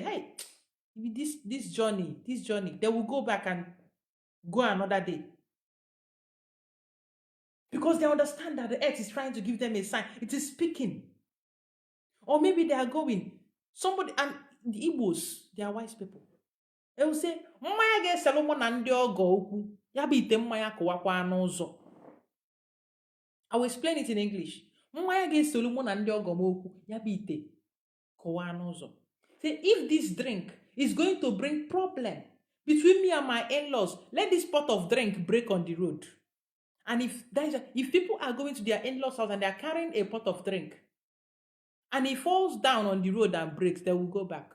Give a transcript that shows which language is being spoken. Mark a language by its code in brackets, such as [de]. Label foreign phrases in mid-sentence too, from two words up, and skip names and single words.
[en] Hey, this journey, they will go back and go another day. Because they understand that the earth is trying to give them a sign. It is speaking. Or maybe they are going. Somebody, and the Igbos, they are wise people. They will say, [ig] mmanya ga-eselu mụ na ndị ọgọ okwu, ya bụ ite mmanya kụwakwa n'ụzọ. [en] I will explain it in English. [ig] Mmanya ga-eselu mụ na ndị ọgọ m okwu, ya bụ ite kụwa n'ụzọ. [en] Say, if this drink is going to bring problem between me and my in-laws, let this pot of drink break on the road. And if people are going to their in-laws' house and they are carrying a pot of drink, and it falls down on the road and breaks, they will go back.